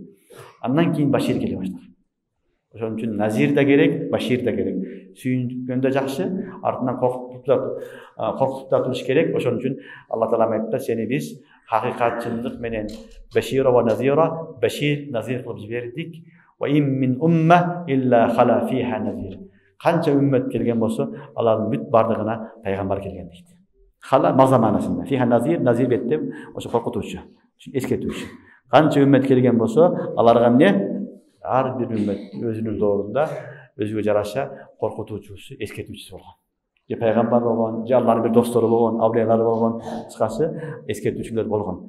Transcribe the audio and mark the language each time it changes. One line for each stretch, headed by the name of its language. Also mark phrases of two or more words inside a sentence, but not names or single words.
Kyrgyz: Андан кийин башир келе баштаган. Ошон үчүн назир да керек, башир да керек. Сүйүнгөндө жакшы, артынан коркутуп да туруш керек. Ошон үчүн Алла таала айтты, сени биз хакыйкат, чындык менен
Arabic: بشيرا ونذيرا,
Kyrgyz: башир, назир кылып жибердик.
Arabic: وإن من أمة إلا خلا فيها نذير.
Kyrgyz: Канча үммөт келген болсо, алардын бүт бардыгына пайгамбар келген дейт. Кhala маза манасында.
Arabic: فيها نذير,
Kyrgyz: назир бетте ошо коркутуучу, эскертүүчү. Канча үммөт келген болсо, аларга эмне? Ар бир үммөт өзүнүн доорунда өзүгө жараша коркутуучусу, эскертүүчүсү болгон. Же пайгамбар болгон, же Алланын бир достору болгон, авлиялар болгон, кыскасы эскертүүчүлөр болгон.